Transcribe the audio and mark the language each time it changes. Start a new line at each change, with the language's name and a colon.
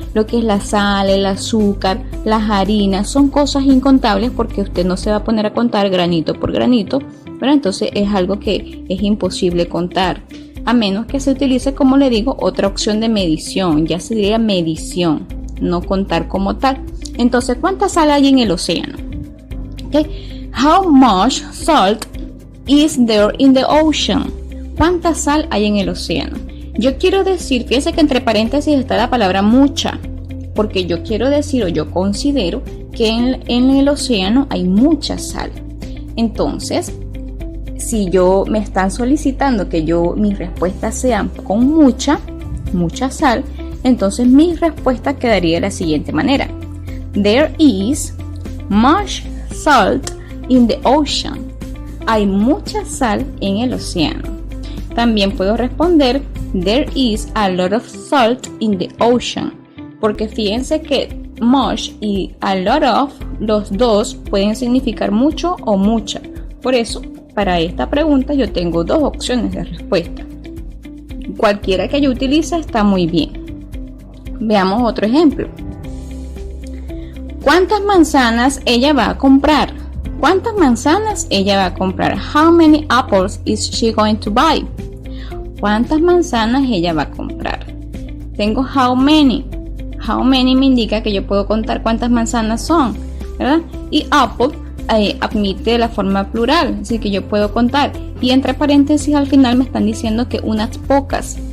Spanish: Lo que es la sal, el azúcar, las harinas, son cosas incontables porque usted no se va a poner a contar granito por granito, pero entonces es algo que es imposible contar, a menos que se utilice, como le digo, otra opción de medición, ya se diría medición, no contar como tal. Entonces, ¿cuánta sal hay en el océano? Okay.
English: How much salt is there in the ocean?
Spanish: ¿Cuánta sal hay en el océano? Yo quiero decir, fíjense que entre paréntesis está la palabra mucha, porque yo quiero decir, o yo considero que en el océano hay mucha sal. Entonces, si me están solicitando que mis respuestas sean con mucha sal, entonces mi respuesta quedaría de la siguiente manera:
English: There is much salt in the ocean.
Spanish: Hay mucha sal en el océano. También puedo responder:
English: There is a lot of salt in the ocean.
Spanish: Porque fíjense que much y a lot of, los dos pueden significar mucho o mucha. Por eso, para esta pregunta yo tengo dos opciones de respuesta. Cualquiera que yo utilice está muy bien. Veamos otro ejemplo. ¿Cuántas manzanas ella va a comprar? ¿Cuántas manzanas ella va a comprar?
English: How many apples is she going to buy?
Spanish: ¿Cuántas manzanas ella va a comprar? Tengo how many. How many me indica que yo puedo contar cuántas manzanas son, ¿verdad? Y apple admite la forma plural, así que yo puedo contar. Y entre paréntesis al final me están diciendo que unas pocas.